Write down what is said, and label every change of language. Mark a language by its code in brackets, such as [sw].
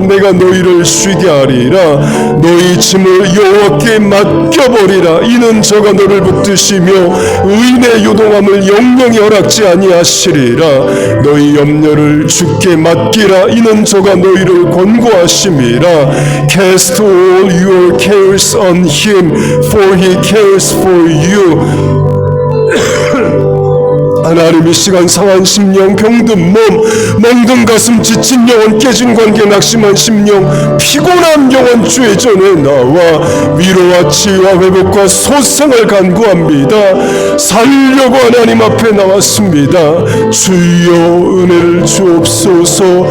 [ko] 내가 너희를 쉬게 하리라. 너희 짐을 여호와께 맡겨버리라. 이는 저가 너를 붙드시며 의인의 요동함을 용령이 허락지 아니하시리라. 너희 염려를 주께 맡기라. 이는 저가 너희를 권고하심이라. [en] Cast all your cares on him, for he cares for you. [ko] 하나님, 이 시간 상한 심령, 병든 몸, 멍든 가슴, 지친 영혼, 깨진 관계, 낙심한 심령, 피곤한 영혼 주의 전에 나와 위로와 치유와 회복과 소생을 간구합니다. 살려고 하나님 앞에 나왔습니다. 주여 은혜를 주옵소서.